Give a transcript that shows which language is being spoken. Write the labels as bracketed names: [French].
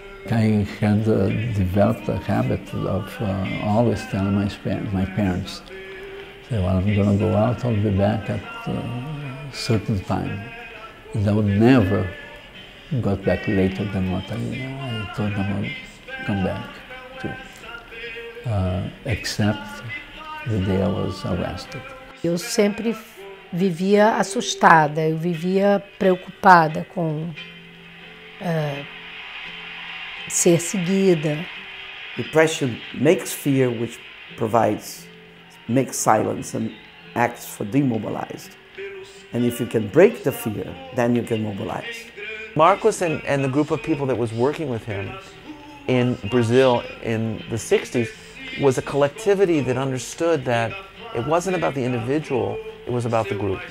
[English] I had developed a habit of always telling my parents, say, well, I'm going to go out, I'll be back at a certain time. And I would never got back later than what I told them I would come back to, except the day I was arrested. [Portuguese] Eu sempre vivia assustada, eu vivia preocupada com ser seguida. [English] Repression makes fear, which makes silence and acts for demobilized. And if you can break the fear, then you can mobilize. Marcos and the group of people that was working with him in Brazil in the 60s was a collectivity that understood that it wasn't about the individual, it was about the group.